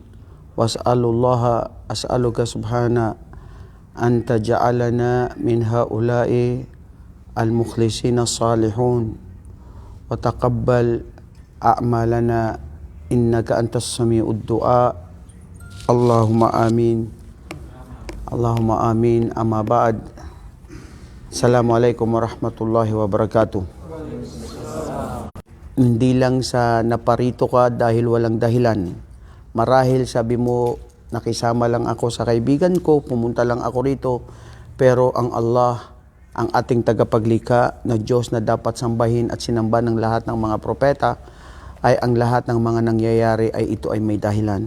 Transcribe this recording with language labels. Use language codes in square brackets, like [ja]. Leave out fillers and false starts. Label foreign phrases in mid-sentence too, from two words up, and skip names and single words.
[ar] أسألك سبحانه أن تجعلنا من هؤلاء المخلصين الصالحون وتقبل أعمالنا إنك أنت السميع الدعاء. اللهم آمين اللهم آمين. أما بعد, السلام عليكم ورحمة الله وبركاته. [tl] Hindi lang sa naparito ka dahil walang dahilan. Marahil sabi mo, nakisama lang ako sa kaibigan ko, pumunta lang ako rito. Pero ang Allah, ang ating tagapaglikha na Diyos na dapat sambahin at sinamba ng lahat ng mga propeta, ay ang lahat ng mga nangyayari ay ito ay may dahilan.